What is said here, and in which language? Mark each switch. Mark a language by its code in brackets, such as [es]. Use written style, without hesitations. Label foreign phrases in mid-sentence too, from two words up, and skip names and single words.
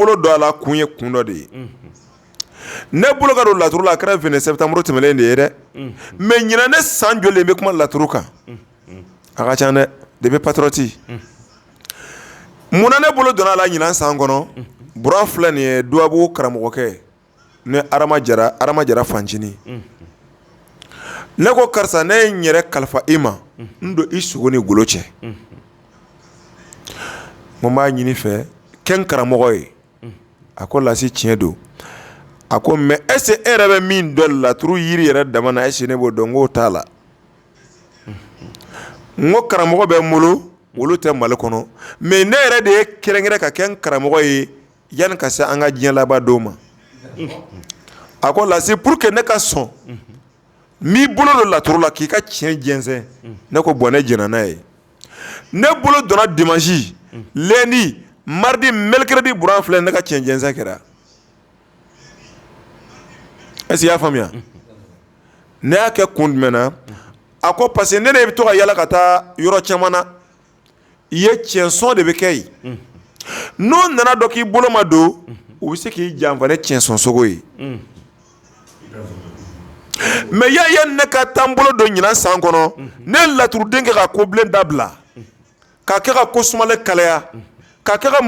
[bm] bolo don a la kun ye kun dɔ de ye ne bolo ka don laturu la a kɛra 20 septembre tɛmɛnen de ye dɛ mais ɲinan ne san joli bɛ kuma laturu kan a ka ca dɛ [fr] depuis patriote [bm] munna ne bolo donna a la ɲinan san kɔnɔ buran filɛ nin ye duwabu karamɔgɔkɛ ne Arama Jara fancinin ne ko karisa ne ye n yɛrɛ kalifa i ma n don i sogo ni golo cɛ mo b'a ɲini fɛ kɛ n karamɔgɔ ye a ko Lasi tiɲɛ don a ko [fr] mais est ce que [bm] e yɛrɛ bɛ min dɔn laturu yiri yɛrɛ dama na [fr] est ce que [bm] ne b'o dɔn n k'o t'a la n ko karamɔgɔ bɛ n bolo olu tɛ Mali kɔnɔ mais ne yɛrɛ de ye kɛrɛnkɛrɛn ka kɛ n karamɔgɔ ye yanni ka se an ka diɲɛ laban don ma a ko Lasi [fr] pour que [bm] ne ka sɔn n'i bolo don laturu la k'i ka tiɲɛ jɛnsɛn ne ko bɔn ne jɛnna n'a ye ne bolo donna [fr] dimanche lundi mardi mercredi [bm] buran filɛ ne ka tiɲɛ jɛnsɛn kɛra [fr] est-ce que [bm] i y'a faamuya ne y'a kɛ kun jumɛn na a ko [fr] parce que [bm] ne de bɛ to ka yala ka taa yɔrɔ caman na i ye tiɲɛsɔn de bɛ kɛ yen n'o nana dɔn k'i bolo ma don u bɛ se k'i janfa ne tiɲɛsɔn sogo ye mais ya ne ka taa n bolo don ɲinan san kɔnɔ ne ye laturuden kɛ ka kobilen dabila k'a kɛ ka ko sumalen kalaya k'a kɛ ka